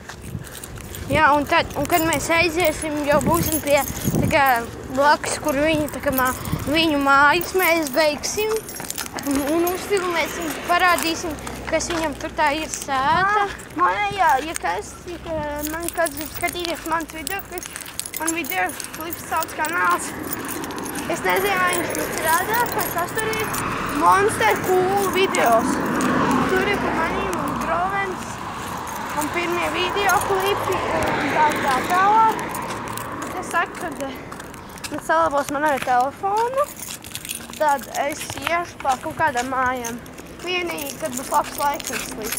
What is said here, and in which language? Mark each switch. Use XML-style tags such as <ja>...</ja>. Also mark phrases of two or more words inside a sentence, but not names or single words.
<lv>Jā, un kad mēs aiziesim, jau būsim pie blakus, kur viņu mājas mēs beigsim un uzfilmēsim, parādīsim, kas viņam tur tā ir sēta. Ja kāds grib skatīties mans videoklips, man videoklips sauc kanāls. Es nezinu, vai viņš tur strādā, vai kas tur ir. Monster Cool videos. Tur ir par manīm un Drovens. Un pirmie videoklipi un tā tālāk. Bet es saku, kad man salabos man ar telefonu, tad es iešu pa kaut kādām mājām. Vienīgi, kad būs labs laiks līdz.</lv>